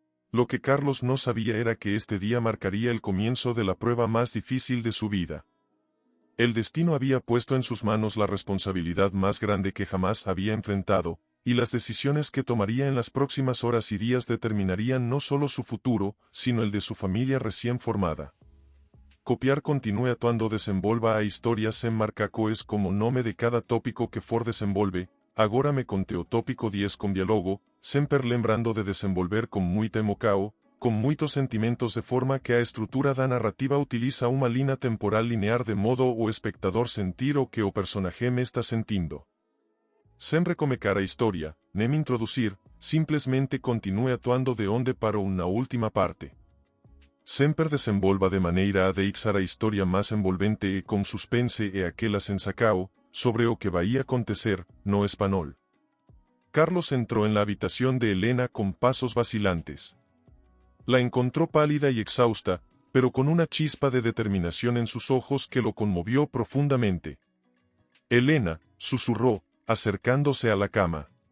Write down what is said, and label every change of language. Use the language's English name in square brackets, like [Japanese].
[Spanish] Lo que Carlos no sabía era que este día marcaría el comienzo de la prueba más difícil de su vida. El destino había puesto en sus manos la responsabilidad más grande que jamás había enfrentado, y las decisiones que tomaría en las próximas horas y días determinarían no solo su futuro, sino el de su familia recién formada. [Portuguese] Copiar continue atuando desenvolva a historias sem marcacoes como nome de cada tópico que for desenvolve, agora me conte o tópico 10 con diálogo, sempre lembrando de desenvolver [Spanish] con muita emoção, [Portuguese] com muitos sentimentos de forma que a estrutura da narrativa utiliza uma linha temporal linear de modo o espectador sentir o que o personaje me está sentindo. Sem recomecar a historia, nem introducir, simplesmente continue atuando de onde parou na última parte. Sempre desenvolva de maneira a deixar a historia mais envolvente e com suspense e aquela sensacao, sobre o que vai acontecer, no espanhol. [Spanish] Carlos entró en la habitación de Elena con pasos vacilantes. La encontró pálida y exhausta, pero con una chispa de determinación en sus ojos que lo conmovió profundamente. Elena, susurró, acercándose a la cama.